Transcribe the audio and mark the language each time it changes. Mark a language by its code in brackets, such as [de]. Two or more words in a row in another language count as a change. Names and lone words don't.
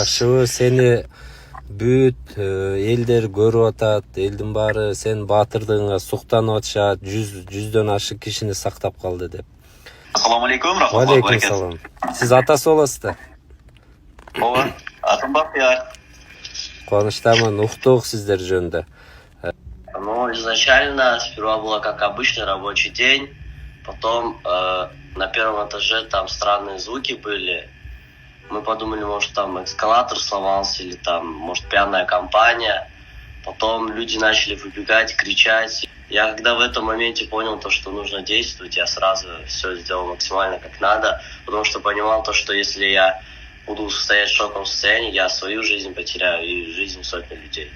[ky] Жакшыбы, сени бүт элдер көрүп атат, элдин баары сен баатырдыгыңа суктанып атышат, жүздөн ашык кишини сактап калды деп. [ar] السلام عليكم. عليكم السلام. [ky] Сиз атасы болосуз да? Ооба, атым Бактияр. Кубанычтамын, уктук сиздер жөнүндө. [ru] Ну, изначально сперва было как обычный рабочий день, потом на первом этаже там странные звуки были. Мы подумали, может там эскалатор сломался или там, может, пьяная компания. Потом люди начали выбегать, кричать. Я когда в этом моменте понял то, что нужно действовать, я сразу все сделал максимально как надо, потому что понимал то, что если я буду стоять в шоковом состоянии, я свою жизнь потеряю и жизнь сотни людей.